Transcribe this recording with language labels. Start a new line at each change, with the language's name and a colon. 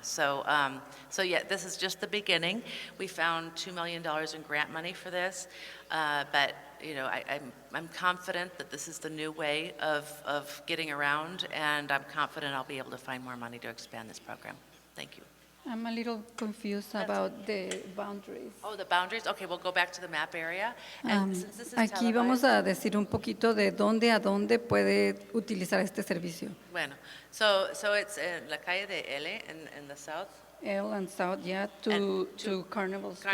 English: So yeah, this is just the beginning. We found $2 million in grant money for this, but I'm confident that this is the new way of getting around, and I'm confident I'll be able to find more money to expand this program. Thank you. I'm a little confused about the boundaries. Oh, the boundaries? Okay, we'll go back to the map area. And since this is
Spanish: Aquí vamos a decir un poquito de dónde a dónde puede utilizar este servicio. Bueno,
English: so it's in
Spanish: la calle de L
English: in the south. L and South, yeah, to Carnival Store.